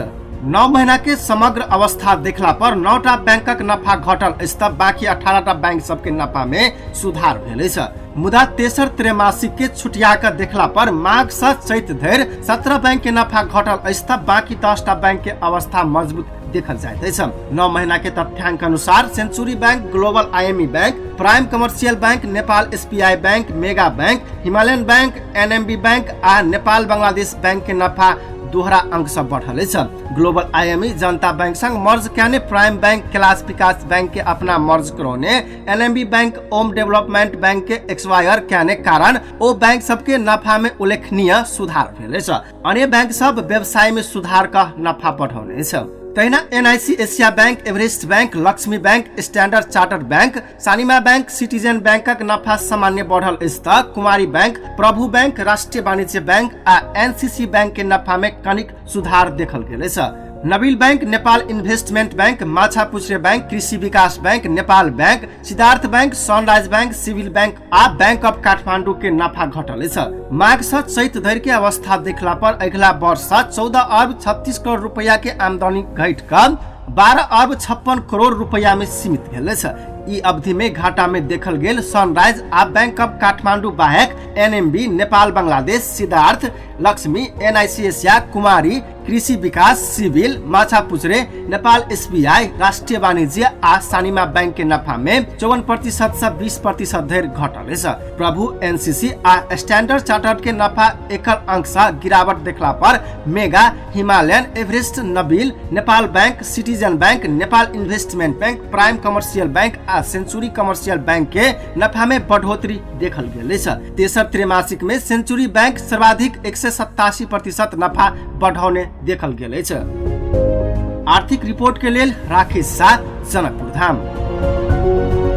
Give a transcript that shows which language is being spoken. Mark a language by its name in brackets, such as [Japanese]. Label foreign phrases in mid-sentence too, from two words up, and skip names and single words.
[Maithili] 9 महीना के समग्र अवस्था देखला पर 9टा बैंकक नफा घटल अछि त बाकी 18टा बैंक सबके नफा में सुधार भेल अछि। मुदा तेसर त्रैमासिक के छुटिया के देखला पर माघ से चैत धरि 17 बैंक के नफा घटल अछि त बाकी 10टा बैंक के अवस्था मजबूत देखल जाइत अछि। 9 महीना के तथ्यांक अनुसार सेंचुरी बैंक, ग्लोबल आईएमई बैंक, प्राइम कमर्शियल बैंक, नेपाल एसबीआई बैंक, मेगा बैंक, हिमालयन बैंक, एनएमबी बैंक आ नेपाल बांग्लादेश बैंक के नफा दोहरा अंक सब बढ़ल अछि। ग्लोबल IME जनता बैंक संग मर्ज कने प्राइम बैंक कैलाश विकास बैंक के अपना मर्ज करौने LMB बैंक ओम डेवलपमेंट बैंक के एक्सवायर कने कारण ओ बैंक सबके नफा में उल्लेखनीय सुधार भेल अछि। अन्य बैंक सब व्यवसाय में सुधार का नफा बढ़ौने अछि। तहिना NIC एशिया बैंक, एवरेस्ट बैंक, लक्ष्मी बैंक, स्टैंडर्ड चार्टर्ड बैंक, सानिमा बैंक, सिटीजन बैंकक नफा सामान्य बढ़ल अछि त कुमारी बैंक, प्रभु बैंक, राष्ट्रीय वाणिज्य बैंक आ NCC बैंक के नफा में कनिक सुधार देखल गेल अछि। नबील बैंक, नेपाल इन्वेस्टमेंट बैंक, माछापुछ्रे बैंक, कृषि विकास बैंक, नेपाल बैंक, सिद्धार्थ बैंक, सनराइज बैंक, सिविल बैंक आ बैंक ऑफ काठमांडू के नफा घटल अछि। माघ से चैत धरि के अवस्था देखला पर अगिला वर्ष 14 अरब 36 करोड़ रुपया के आमदनी घट कर 12 अरब 56 करोड़ रुपया में सीमित भेल अछि। ई अवधि में घाटा में देखल गेल सनराइज आ बैंक ऑफ काठमांडू बाहेक NMB, नेपाल बांग्लादेश, सिद्धार्थ, लक्ष्मी, NIC एशिया, कुमारी, कृषि विकास, सिविल, माछापुछ्रे, नेपाल SBI, राष्ट्रीय वाणिज्य आ सानिमा बैंक के नफा में 54% से 20% धरि घटल अछि। प्रभु, NCC आ स्टैंडर्ड चार्टर्ड के नफा एकल अंक से गिरावट देखला पर मेगा, हिमालयन, एवरेस्ट, नबील, नेपाल बैंक, सिटीजन बैंक, नेपाल इन्वेस्टमेंट बैंक, प्राइम कमर्शियल बैंक आ सेंचुरी कमर्शियल बैंक के नफा में बढ़ोतरी देखल गेल अछि। तेसर त्रैमासिक में सेंचुरी बैंक सर्वाधिक 187% नफा बढ़ौने देखल गेल अछि। आर्थिक रिपोर्ट के लेल राकेश शाह, जनकपुर धाम।